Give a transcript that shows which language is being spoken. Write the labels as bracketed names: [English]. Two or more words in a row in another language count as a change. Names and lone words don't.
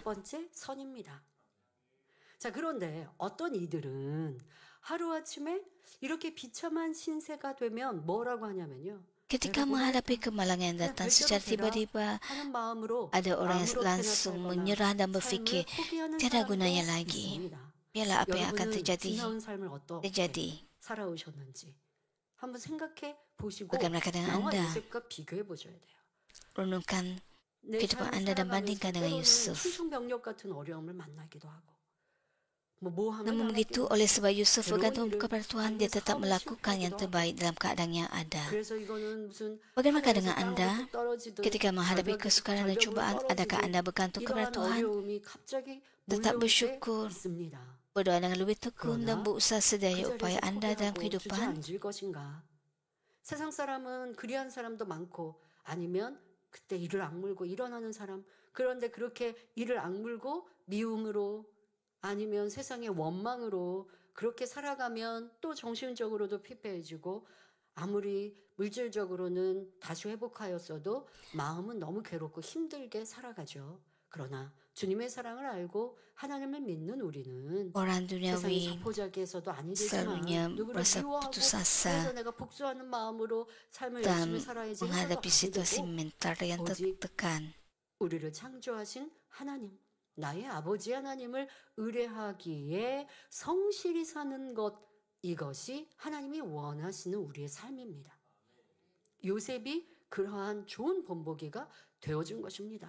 [Korean] 첫 번째 선입니다. 자, 그런데 어떤 이들은 하루아침에 이렇게 비참한 신세가 되면 뭐라고 하냐면요. [Malay] Ketika menghadapi kemalangan yang datang secara tiba-tiba, [Korean] 하는 마음으로 [Malay] ada orang yang [Korean] 마음으로 [Malay] langsung [Korean] 태어났다거나 [Malay] menyerah dan berfikir, [Korean] 삶을 포기하는 [Malay] tiada [Korean] 사람도 [Malay] gunanya lagi. [Korean] 있습니다. [Malay] Biarlah apa yang akan [Korean] 여러분은 [Malay] terjadi, [Korean] 지나온 삶을 어떻게 [Malay] terjadi. [Korean] 살아오셨는지 한번 생각해 보시고 [Malay] Bagaimana keadaan [Korean] 나와 [Malay] Anda? [Korean] 요셉과 비교해 보셔야 돼요. [Malay] Renungkan [Korean] 내 [Malay] kehidupan [Korean] 삶을 [Malay] Anda dan [Korean] 살아가면서 [Malay] bandingkan dengan [Korean] 때로는 [Malay] Yusuf. [Korean] 충청병력 같은 어려움을 만나기도 하고 뭐 하면 [Malay] Namun begitu, oleh sebab Yusuf bergantung kepada Tuhan, dia tetap melakukan yang terbaik dalam keadaan yang ada. [Korean] 그래서 이거는 무슨 [Malay] Bagaimana [Korean] 하늘에서 [Malay] dengan Anda? [Korean] 땅으로 떨어지듯 [Malay] Ketika menghadapi [Korean] 절벽- [Malay] kesukaran dan [Korean] 절벽으로 [Malay] cubaan, adakah [Korean] 떨어지듯 [Malay] Anda bergantung kepada [Korean] 이러한 [Malay] Tuhan? [Korean] 어려움이 갑자기 [Malay] Tetap [Korean] 몰려올 때 [Malay] bersyukur, [Korean] 있습니다. [Malay] berdoa dengan lebih tekun dan [Korean] 그러나 [Malay] berusaha [Korean] 그 [Malay] sedaya [Korean] 자리에서 [Malay] upaya Anda dalam [Korean] 포기하고 [Malay] kehidupan. [Korean] 주저앉을 것인가? 세상 사람은 그리한 사람도 많고 아니면 그때 이를 악물고 일어나는 사람, 그런데 그렇게 이를 악물고 미움으로 아니면 세상의 원망으로 그렇게 살아가면 또 정신적으로도 피폐해지고 아무리 물질적으로는 다시 회복하였어도 마음은 너무 괴롭고 힘들게 살아가죠. 그러나 주님의 사랑을 알고 하나님을 믿는 우리는 [Malay] Orang [Korean] 세상의 [Malay] duniawi [Korean] 자포자기에서도 아니 [Malay] selalunya [Korean] 되지만 누구를 [Malay] merasa [Korean] 미워하고 [Malay] putus asa [Korean] 그래서 내가 복수하는 마음으로 삶을 [Malay] dan [Korean] 열심히 살아야지 해서도 [Malay] menghadapi [Korean] 안 [Malay] situasi [Korean] 되고 [Malay] mental yang [Korean] 오직 [Malay] tertekan. [Korean] 우리를 창조하신 하나님, 나의 아버지 하나님을 의뢰하기에 성실히 사는 것, 이것이 하나님이 원하시는 우리의 삶입니다. 요셉이 그러한 좋은 본보기가 되어준 것입니다.